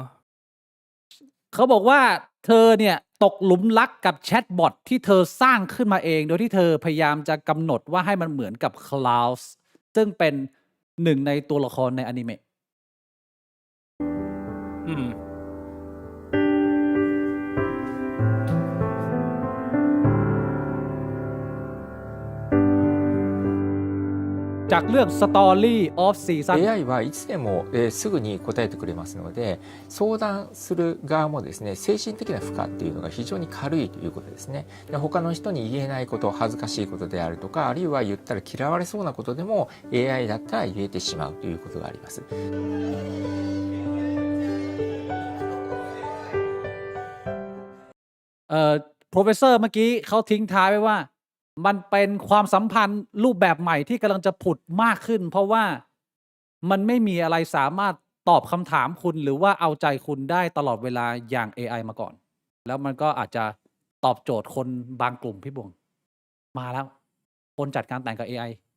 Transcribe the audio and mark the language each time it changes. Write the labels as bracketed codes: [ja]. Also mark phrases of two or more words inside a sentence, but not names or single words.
[th] เขาบอกว่าเธอเนี่ยตกหลุมรักกับแชทบอทที่เธอสร้างขึ้นมาเอง โดยที่เธอพยายามจะกำหนดว่าให้มันเหมือนกับ Klaus ซึ่งเป็นหนึ่งในตัวละครในอนิเมะ อืม จากเรื่อง Story of Season [ja] AI はいつでも、すぐに答えてくれますので相談する側もですね精神的な負荷っていうのが非常に軽いということですね。で他の人に言えないこと恥ずかしいことであるとかあるいは言ったら嫌われそうなことでも AI だったら言えてしまうということがあります。 [th] professor เมื่อกี้เขาทิ้งท้ายไว้ว่า มันเป็นความสัมพันธ์รูปแบบใหม่ที่กำลังจะผุดมากขึ้น เพราะว่ามันไม่มีอะไรสามารถตอบคำถามคุณหรือว่าเอาใจคุณได้ตลอดเวลาอย่าง AI มาก่อน แล้วมันก็อาจจะตอบโจทย์คนบางกลุ่มพี่บวง มาแล้ว คนจัดการแต่งกับ AI